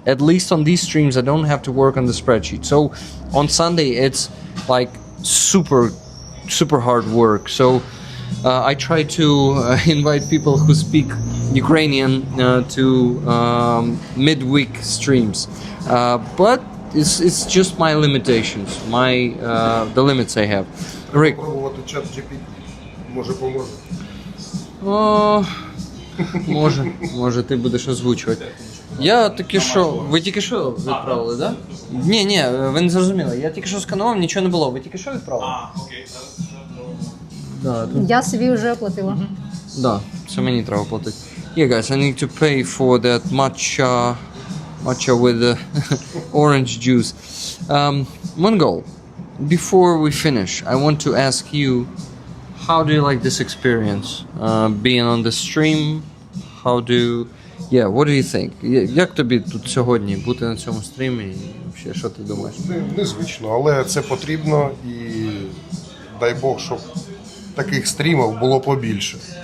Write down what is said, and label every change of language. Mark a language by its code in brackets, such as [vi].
[en] At least on these streams, I don't have to work on the spreadsheet. So on Sunday, it's like super hard work. So I try to invite people who speak Ukrainian to midweek streams. But it's just my limitations, the limits I have. Rick. [uk] Пробувати чат GPT. Може поможе. Може ти будеш озвучувати. Я тільки що... Ви тільки що відправили, так? Да? Ні, ви не зрозуміли. Я тільки що сканував, нічого не було. Ви тільки що відправили? Окей. Да, тут... Я собі вже оплатила. Да, це мені треба платити. [en] Yeah, guys, I need to pay for that matcha with orange juice. Mongol, before we finish, I want to ask you, how do you like this experience? Being on the stream, what do you think? [uk] Як тобі тут сьогодні бути на цьому стрімі? І взагалі, що ти думаєш? Незвично, але це потрібно, і дай Бог, щоб таких стрімів було побільше.